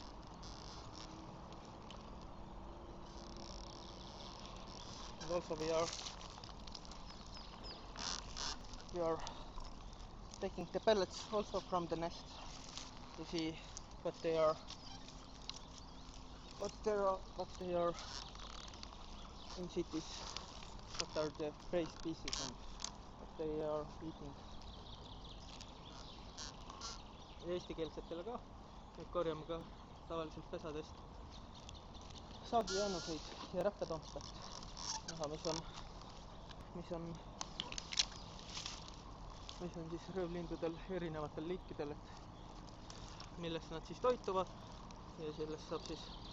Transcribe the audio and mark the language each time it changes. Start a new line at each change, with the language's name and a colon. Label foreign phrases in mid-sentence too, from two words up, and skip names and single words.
English: And also we are taking the pellets also from the nest to see what they are in cities, what are the prey species and what they are eating.
Estonian: Eestikeelsetele ka, et korjame ka tavaliselt pesadest saagijäänuseid ja räppetompe, näha, mis on siis röövlindudel erinevatel liikidel, et millest nad siis toituvad ja sellest saab siis